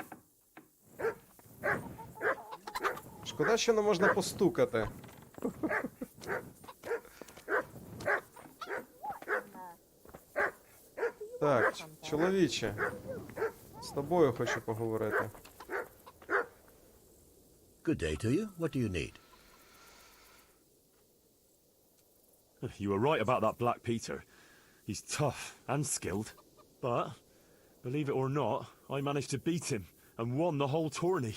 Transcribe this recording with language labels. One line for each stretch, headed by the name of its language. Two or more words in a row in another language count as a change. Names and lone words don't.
Ukrainian: Шкода, що не можна постукати. Так, чоловіче. З тобою хочу поговорити.
English: Good day to you. What do you need? You were right about that Black Peter. He's tough and skilled. But, believe it or not, I managed to beat him and won the whole tourney.